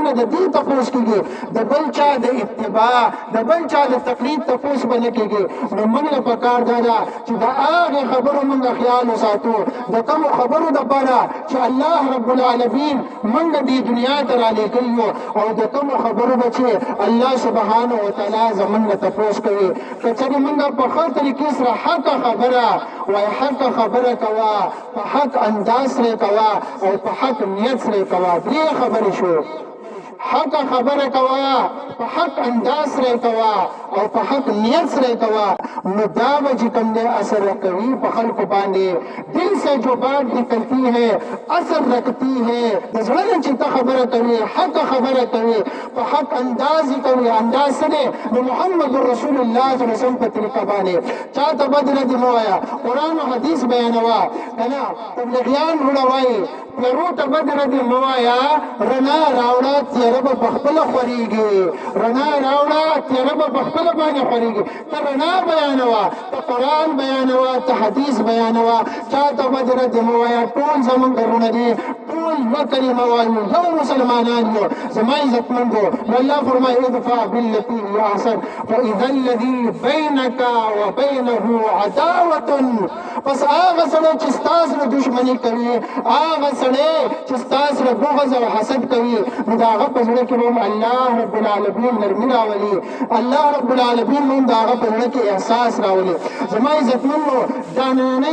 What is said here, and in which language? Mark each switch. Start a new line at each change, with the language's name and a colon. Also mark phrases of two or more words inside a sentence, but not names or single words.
Pashto: نه د دې تپوس کېږي د بل چا د اتباع د بل چا د تقلید تپوس به نه کېږي نو موږ له پکار دا ده چې د هغې خبرو موږ خیال وساتو د کومو خبرو دپاره چې
Arabic: الله رب العالمین
Pashto: موږ دې دنیا ته رالېږلي یو او د کومو خبرو به چې
Arabic: الله سبحانه وتعالی
Pashto: زموږ نه تپوس کوي که چېرې موږ په ښه طریقې سره حقه خبره وایي حقه خبره کوه په حق انداز سره کوه او په حق نیت سره کوه درې خبرې شو حق خبره کوه په حق انداز سره کوه او په حق نیت سره کوه نو دا به چې کوم دی اثر کوي په خلکو باندې
Urdu: دل سے جو بات نکلتی ہے اثر رکھتی ہے
Pashto: د زړه نه چې ته خبره کوي حق خبره کوي په حق انداز کوي انداز سره د محمد رسول الله
Arabic: صلی الله علیه وسلم
Pashto: په طریقه باندې چاته بد رد مه وایه قرآن او حدیث بیانوه که نه تبلیغیان وروڼه وایي پلرو ته بد رد مه وایه رڼا راوړه تیاره به په خپله خورېږي رڼا راوړه تیاره به په خپله باندې خورېږي ته رڼا بیانوه ته قرآن بیانوه ته حدیث بیانوه چاته بد رد مه وایه ټول زموږ وروڼه دي ټول یوه کلمه وایو یو مسلمانان یو زما عزتمندو نو الله فرمایي
Arabic: ادفع بالتي هي احسن فاذا الذي بينك وبينه عداوه
Pashto: پس هغه سړی چې ستا سره دشمني کوي هغه سړی چې ستا سره بغض او حسد کوي نو د هغه په زړه کې به هم
Arabic: الله رب العالمین
Pashto: نرمي راولي
Arabic: الله رب العالمین
Pashto: هم د هغه په زړه کې احساس راولي زما عزتمندو دا نننۍ